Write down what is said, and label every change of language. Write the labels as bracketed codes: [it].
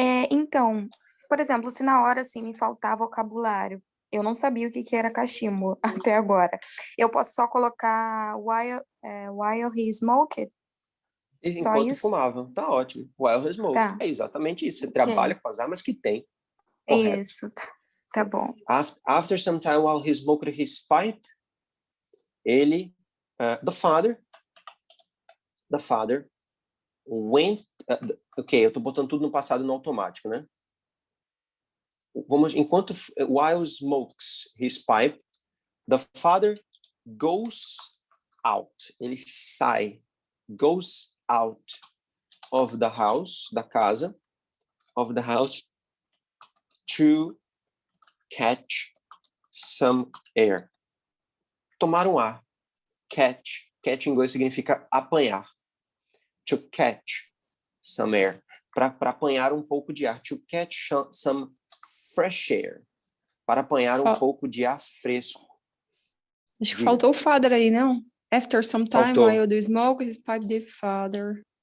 [pt] Então, por exemplo, se na hora assim me faltar vocabulário, eu não sabia o que era cachimbo até agora. Eu posso só colocar while he smoked? Só Enquanto isso? fumava, tá ótimo. [en] While he smoked. [pt] Tá. É exatamente isso. Você Ok. trabalha com as armas que tem. Correto. Isso, tá bom. [en] After some time, while he smoked his pipe, ele, the father went, ok, [pt] eu tô botando tudo no passado no automático, né? [en] While smokes his pipe, the father goes out. [pt] Ele sai, [en] goes out of the house, [pt] da casa, [en] of the house, to catch some air. [pt] Tomar um ar. Catch em inglês significa apanhar. [en] To catch some air. [pt] Para apanhar um pouco de ar. [en] To catch some fresh air. [pt] Para apanhar um pouco de ar fresco. Acho que faltou o father aí, não? [en] After some time, [pt] Faltou. [en] while the smoke, his pipe the father.